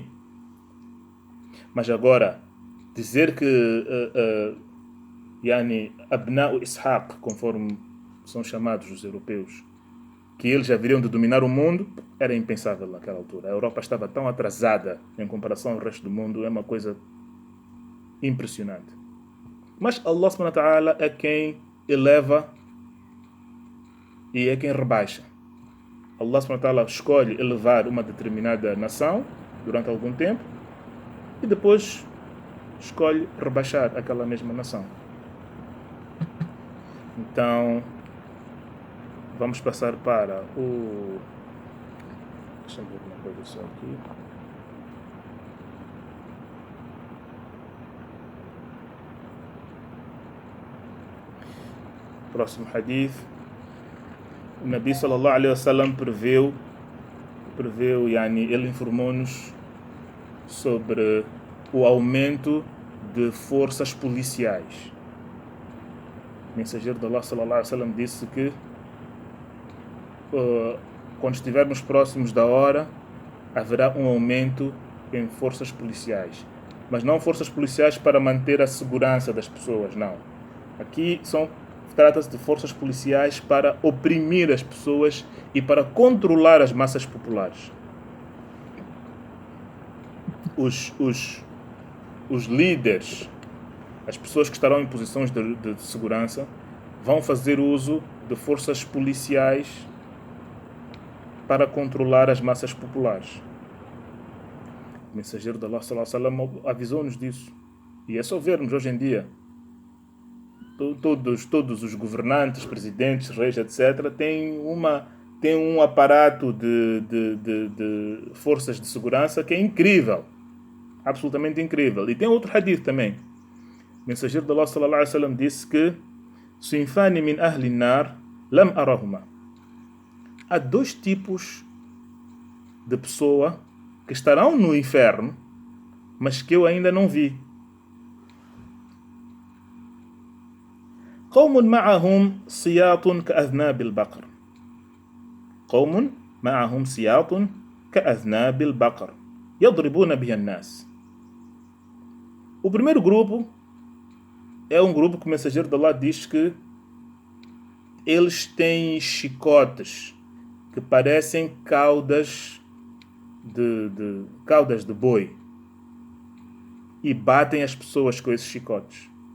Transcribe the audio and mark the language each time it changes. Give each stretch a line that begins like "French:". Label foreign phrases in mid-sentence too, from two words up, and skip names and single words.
Portuguese: Mas agora, dizer que
Arabic: أبناء إسحاق,
Portuguese: conforme são chamados os europeus, que eles haveriam de dominar o mundo, era impensável naquela altura. A Europa estava tão atrasada em comparação ao resto do mundo, é uma coisa impressionante. Mas
Arabic: الله سبحانه وتعالى
Portuguese: é quem eleva e é quem rebaixa.
Arabic: الله سبحانه وتعالى
Portuguese: escolhe elevar uma determinada nação durante algum tempo e depois escolhe rebaixar aquela mesma nação. Então, vamos passar para o... Deixa eu ver uma coisa só aqui. Próximo hadith. O
Arabic: نبي صلى الله عليه وسلم
Portuguese: preveu, ele informou-nos sobre o aumento de forças policiais. O mensageiro de
Arabic: الله صلى الله عليه وسلم
Portuguese: disse que quando estivermos próximos da hora, haverá um aumento em forças policiais. Mas não forças policiais para manter a segurança das pessoas, não. Aqui trata-se de forças policiais para oprimir as pessoas e para controlar as massas populares. Os líderes, as pessoas que estarão em posições de segurança, vão fazer uso de forças policiais para controlar as massas populares. O mensageiro de
Arabic: الله صلى الله عليه وسلم
Portuguese: avisou-nos disso. E é só vermos hoje em dia. Todos os governantes, presidentes, reis, etc., têm um aparato de forças de segurança que é incrível. Absolutamente incrível. E tem outro hadith também. O mensageiro de
Arabic: الله صلى الله عليه وسلم
Portuguese: disse que
Arabic: صنفان من أهل النار لم أرهما.
Portuguese: Há dois tipos de pessoa que estarão no inferno, mas que eu ainda não vi.
Arabic: قوم معهم سياط كأذناب البقر. قوم معهم سياط كأذناب البقر يضربون بها الناس.
Portuguese: O primeiro grupo é um grupo que o mensageiro de Allah diz que eles têm chicotes que parecem caudas de boi e batem as pessoas com esses chicotes.